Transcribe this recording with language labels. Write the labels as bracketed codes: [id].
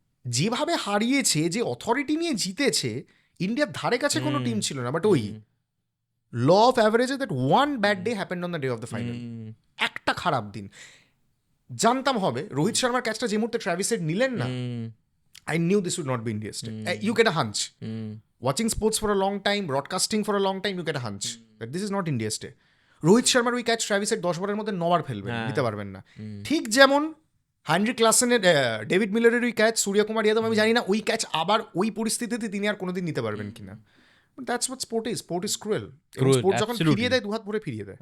[bn] যেভাবে হারিয়েছে, যে অথরিটি নিয়ে জিতেছে, ইন্ডিয়ার ধারে কাছে কোনো টিম ছিল না। বাট ওই ল অফ অ্যাভারেজে [en] That one bad day happened on the day of the final. [bn] একটা খারাপ দিন, জানতাম হবে। রোহিত শর্মার ক্যাচটা যে মুহূর্তে ট্র্যাভিস হেড নিলেন না, [en] I knew this would not be India's day. You get a hunch. Watching sports for a long time, broadcasting for a long time, you get a hunch that this is not India's day. [bn] Rohit শর্মার ওই catch Travis head 10 ওভারের মধ্যে 9 বার ফেলবেন, দিতে পারবেন না। ঠিক যেমন হেনরি ক্লাসেনের, ডেভিড মিলারের ওই ক্যাচ, সূর্যকুমার যাদব, আমি জানি না ওই ক্যাচ আবার ওই পরিস্থিতিতে তিনি আর কোনোদিন নিতে পারবেন কিনা। [en] That's what sport is. Sport is cruel. [bn] Sport যখন ফিরিয়ে দেয়, দুহাত ভরে ফিরিয়ে দেয়।